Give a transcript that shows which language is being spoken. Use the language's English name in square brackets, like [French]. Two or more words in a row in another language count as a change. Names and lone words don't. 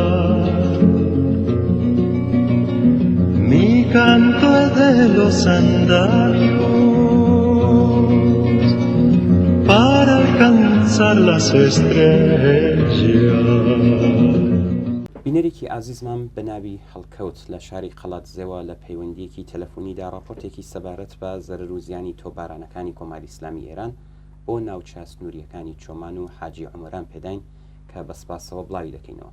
[Spanish] Mi canto es de los andarios para alcanzar las estrellas. [Central Kurdish] بینەرێکی ئازیزمان بە ناوی هەڵکەوت لە شاری قەڵات زێوە لە پەیوەندیەکی تەلەفۆنیدا راپۆرتێکی سەبارەت بە زەرەر و زیانی تۆپبارانەکانی کۆماری ئیسلامی ئێران بۆ ناوچە سنووریەکانی چۆمان و حاجی عومران پێداین کە بەسپاسەوە بڵاوی دەکەینەوە.